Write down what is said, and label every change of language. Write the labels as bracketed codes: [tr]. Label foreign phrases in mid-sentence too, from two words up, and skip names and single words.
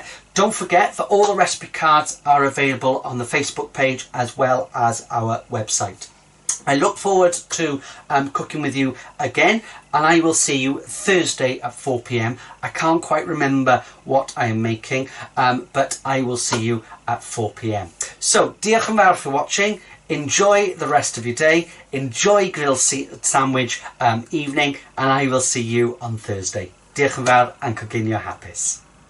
[en] Don't forget that all the recipe cards are available on the Facebook page as well as our website. I look forward to cooking with you again, and I will see you Thursday at 4 p.m. I can't quite remember what I am making, but I will see you at 4 p.m. So, [cy] diolch yn fawr [en] for watching. Enjoy the rest of your day. Enjoy grilled sandwich evening, and I will see you on Thursday. [cy] Diolch yn fawr and coginio hapus.